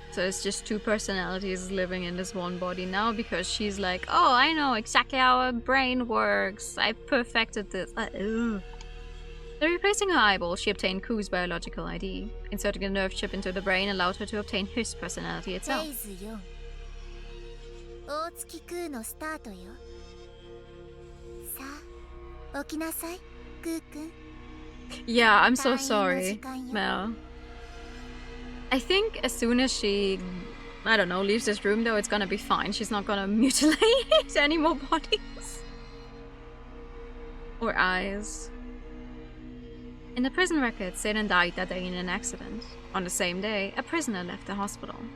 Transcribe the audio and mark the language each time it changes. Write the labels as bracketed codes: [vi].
[en] So it's just two personalities living in this one body now because she's like, oh, I know exactly how her brain works. I perfected this. By replacing her eyeball, she obtained Ku's biological ID. Inserting a nerve chip into the brain allowed her to obtain his personality itself. [ja] フェーズ4、大月空のスタートよ。さあ、起きなさい、クーくん。 [en] Yeah, I'm so sorry, Mel. I think as soon as she, I don't know, leaves this room though, it's gonna be fine. She's not gonna mutilate any more bodies. Or eyes. In the prison records, Satan died that day in an accident. On the same day, a prisoner left the hospital.